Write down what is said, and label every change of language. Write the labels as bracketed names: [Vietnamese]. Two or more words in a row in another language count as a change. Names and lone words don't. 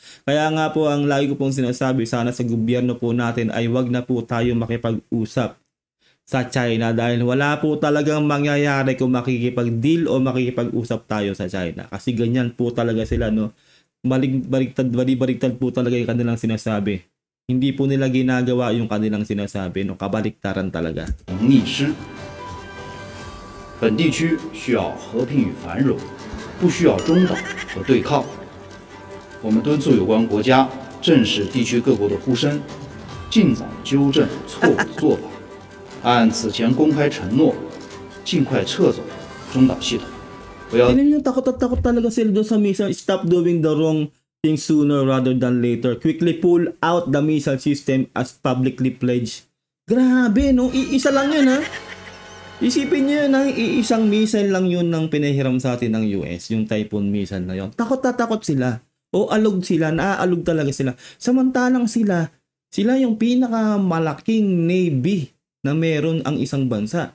[Filipino] Kaya nga po ang lagi ko pong sinasabi, sana sa gobyerno po natin ay wag na po tayo makipag-usap sa China dahil wala po talagang mangyayari kung makikipag-deal o makikipag-usap tayo sa China. Kasi ganyan po talaga sila, no? Baliktad po talaga yung kanilang sinasabi. Hindi po nila ginagawa yung kanilang sinasabi, no? Kabaliktaran talaga. [Chinese] 逆施。本地区需要和平与繁荣，不需要中导和对抗。我们敦促有关国家正视地区各国的呼声，尽早纠正错误的做法。按此前公开承诺，尽快撤走中导系统。不要。 [Filipino] Tingnan niyo, takot talaga sila doon sa missile. [English] Stop doing the wrong thing sooner rather than later. Quickly pull out the missile system as publicly pledged. [Filipino] Grabe, no? Iisa lang yun, ha? Isipin niyo na iisang missile lang yun ng pinahiram sa atin ng US, yung Typhoon missile na yun. Takot sila. O alog sila, naaalog talaga sila. Samantalang sila yung pinakamalaking navy na meron ang isang bansa.